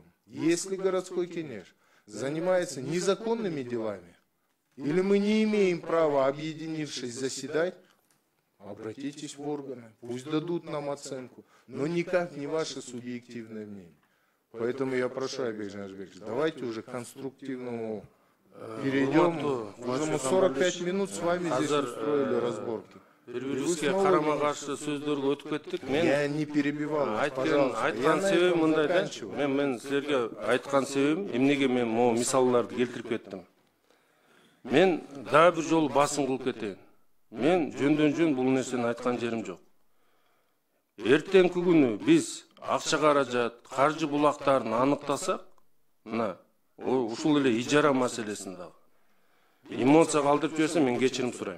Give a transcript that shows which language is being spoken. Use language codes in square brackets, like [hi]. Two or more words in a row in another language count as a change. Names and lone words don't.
[ru] Если городской Кенеш занимается незаконными делами, или мы не имеем права, объединившись, заседать, обратитесь в органы, пусть дадут нам оценку, но никак не ваше субъективное мнение. Поэтому я прошу, Айбек Джанышбекович, давайте уже к конструктивному перейдем. Уже мы 45 минут с вами здесь устроили разборки. [ky] Бири-бирибизге карама-каршы сөздөргө өтүп кеттик. [ru] Я не перебивал вас, пожалуйста. [ky] Айткан себебим мындай да. Мен силерге айткан себебим эмнеге мен могу мисалдарды келтирип кеттим. Мен дагы бир жолу басым кылып кетейин. Мен жөндөн-жөн бул нерсени айткан жерим жок. Эртеңки күнү биз акча каражат, каржы булактарын аныктасак, мына ушул эле ижара маселесин дагы эмоция калтырып жиберсем мен кечирим сурайм.